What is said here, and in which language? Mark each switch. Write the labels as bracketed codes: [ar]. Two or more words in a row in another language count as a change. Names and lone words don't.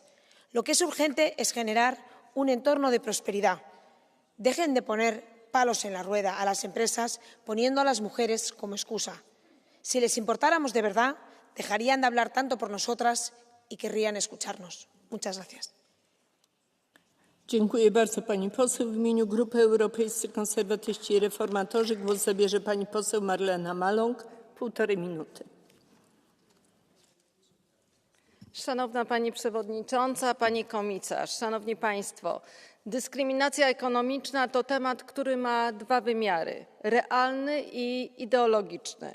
[es] Lo que es urgente es generar un entorno de prosperidad. Dejen de poner palos en la rueda a las empresas poniendo a las mujeres como excusa. Si les importáramos de verdad, dejarían de hablar tanto por nosotras y querrían escucharnos. Muchas gracias. [pl] Dziękuję bardzo pani poseł. W imieniu Grupy Europejscy Konserwatyści i Reformatorzy głos zabierze pani poseł Marlena Maląg. 1,5 minuty. Szanowna Pani Przewodnicząca, Pani Komisarz, Szanowni Państwo, dyskryminacja ekonomiczna to temat, który ma dwa wymiary, realny i ideologiczny.